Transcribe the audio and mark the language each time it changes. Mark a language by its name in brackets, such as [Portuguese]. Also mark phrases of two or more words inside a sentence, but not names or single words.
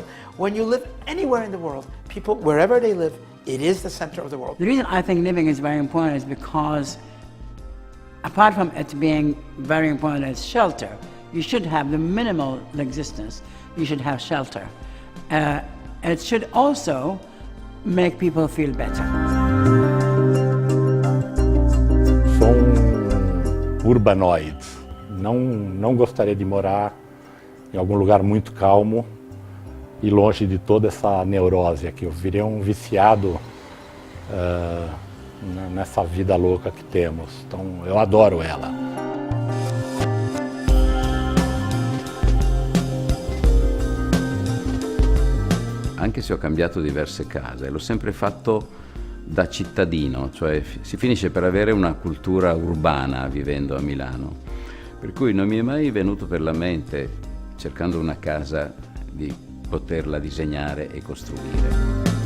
[English] When you live anywhere in the world, people, wherever they live, it is the center of the world. The reason I think living is very important is because, apart from it being very important as shelter, you should have the minimal existence. You should have shelter. It should also make people feel better. [Portuguese] Urbanoide. Não gostaria de morar em algum lugar muito calmo e longe de toda essa neurose aqui. Eu virei um viciado nessa vida louca que temos. Então, eu adoro ela. [Italian] Anche se ho cambiato diverse case, l'ho sempre fatto da cittadino, cioè si finisce per avere una cultura urbana vivendo a Milano, per cui non mi è mai venuto per la mente, cercando una casa, di poterla disegnare e costruire.